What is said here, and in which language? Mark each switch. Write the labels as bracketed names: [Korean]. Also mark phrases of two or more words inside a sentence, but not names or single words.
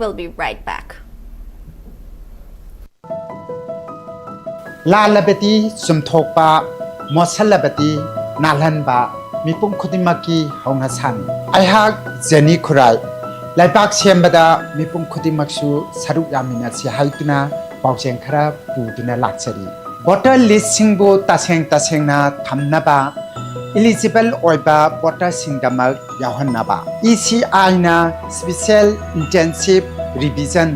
[English] We'll be right back. [Manipuri] Lalabati sumthokpa mosalabati nalhanba mipum khudimaki haungasan aihak jeni khurai laipak sembada mipum khudimaksu saruk yamina si haituna paujeng khara puduna lakchari [English] voter list [Manipuri] singbo tasengna thamnaba eligible oiba voter singdamak yahannaba ECI na [English] special intensive revision